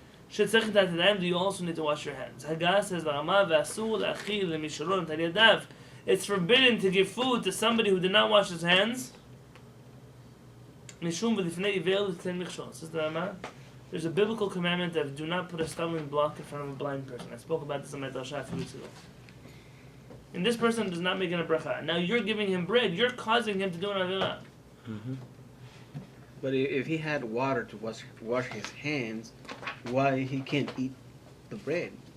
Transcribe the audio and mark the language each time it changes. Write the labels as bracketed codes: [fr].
[he] שצריך לתת ידיים, [en] do you also need to wash your hands? [he] הגה says לרמה ואסור להאכיל למי שלא נטל ידיו. [en] It's forbidden to give food to somebody who did not wash his hands. [he] משום ולפני עיוור תיתן מכשול. [en] Says the Rama, there's a biblical commandment of do not put a stumbling block in front of a blind person. I spoke about this in my drasha a few weeks ago. And this person does not make it a bracha. Now you're giving him bread, you're causing him to do an avila. But if he had water to wash his hands, why he can't eat the bread?